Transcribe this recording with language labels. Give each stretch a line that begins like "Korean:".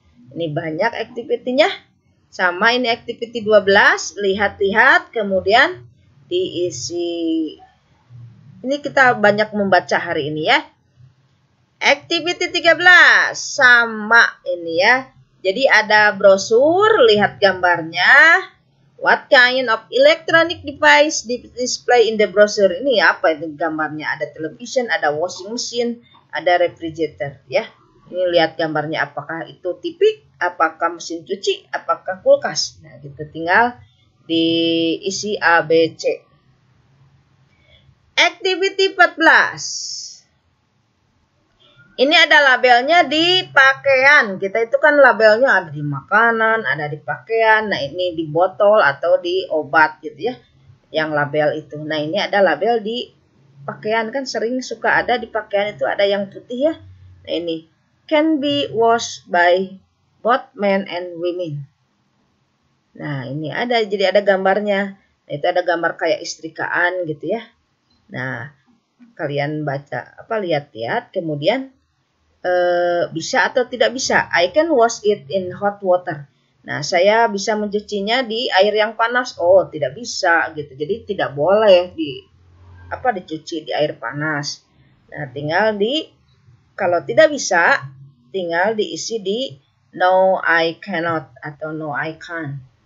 Indonesian: Ini banyak aktivitinya. Sama ini activity 12, lihat-lihat, kemudian diisi. Ini kita banyak membaca hari ini ya. Activity 13, sama ini ya. Jadi ada brosur, lihat gambarnya.
English: What kind of electronic device display in the brochure?
Indonesian: Ini apa itu gambarnya? Ada television, ada washing machine, ada refrigerator ya. Ini lihat gambarnya, apakah itu TV, apakah mesin cuci, apakah kulkas. Nah, gitu tinggal diisi A, B, C.
English: Activity 14.
Indonesian: Ini ada labelnya di pakaian. Kita itu kan labelnya ada di makanan, ada di pakaian. Nah, ini di botol atau di obat gitu ya. Yang label itu. Nah, ini ada label di pakaian. Kan sering suka ada di pakaian itu ada yang putih ya.
English: Nah, ini can be washed by both men and women.
Indonesian: Nah, ini ada, jadi ada gambarnya. Nah, itu ada gambar kayak istrikaan gitu ya. Nah, kalian baca lihat-lihat, kemudian bisa atau tidak bisa.
English: I can wash it in hot water.
Indonesian: Nah, saya bisa mencucinya di air yang panas. Oh, tidak bisa gitu. Jadi tidak boleh dicuci di air panas. Nah, tinggal kalau tidak bisa, tinggal diisi di
English: no I cannot atau no I can't.